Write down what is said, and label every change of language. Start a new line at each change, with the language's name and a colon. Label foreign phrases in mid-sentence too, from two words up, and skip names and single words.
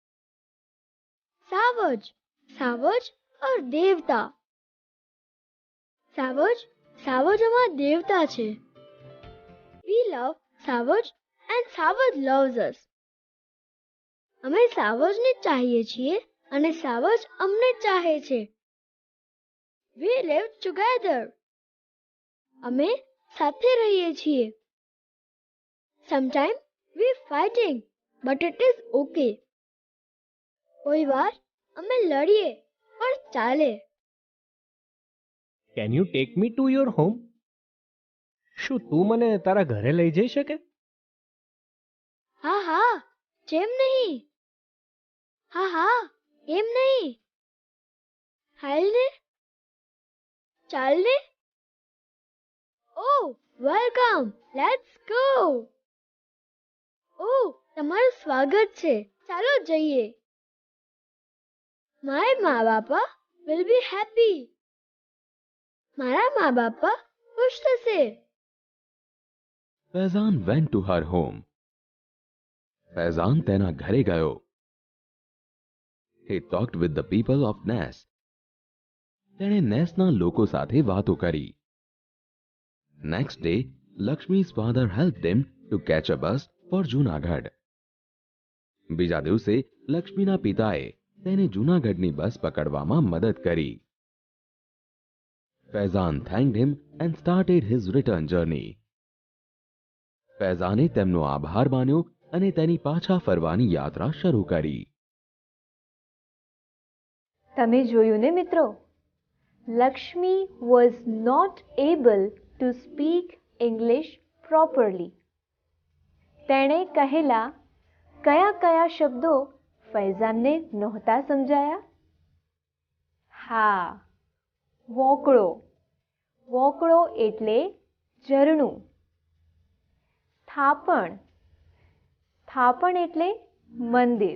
Gujarati: સાવજ. સાવજ ઓર દેવતા. સાવજ. સાવજમાં દેવતા છે.
English: We love સાવજ and સાવજ loves us.
Gujarati: અમે સાવજને ચાહીએ છીએ અને સાવજ અમને ચાહે છે.
English: We live together.
Gujarati: અમે સાથે રહીએ છીએ.
English: Sometimes we fighting, but it is okay.
Gujarati: કોઈ વાર અમે લડીએ પણ ચાલે.
English: Can you take me to your home?
Gujarati: શું તું મને તારા ઘરે લઈ જઈ શકે? હા હા, કેમ નહીં? હા હા, કેમ નહીં? હાલ ને? ચાલ ને?
English: Oh, welcome. Let's go.
Gujarati: Oh, તમારું સ્વાગત છે. ચાલો જઈએ.
English: My મા-બાપા will be happy.
Gujarati: મારા મા-બાપા ખુશ થશે.
English: ફૈઝાન went to her home.
Gujarati: ફૈઝાન તેના ઘરે ગયો.
English: He talked with the people of Ness.
Gujarati: તેણે નેસના લોકો સાથે વાતો કરી.
English: Next day, Lakshmi's father helped him to catch a bus for Junagadh.
Gujarati: બીજા દિવસે લક્ષ્મીના પિતાએ તેને જૂનાગઢની બસ પકડવામાં મદદ કરી.
English: ફૈઝાન thanked him and started his return journey.
Gujarati: ફૈઝાને તેમનો આભાર માન્યો અને તેની પાછા ફરવાની યાત્રા શરૂ કરી. તમે જોયું ને મિત્રો,
English: લક્ષ્મી was not able to speak English properly.
Gujarati: તેણે કહેલા કયા કયા શબ્દો ફૈઝાનને નહોતા સમજાયા? હા, વોકળો. વોકળો એટલે ઝરણું. થાપણ. થાપણ એટલે મંદિર.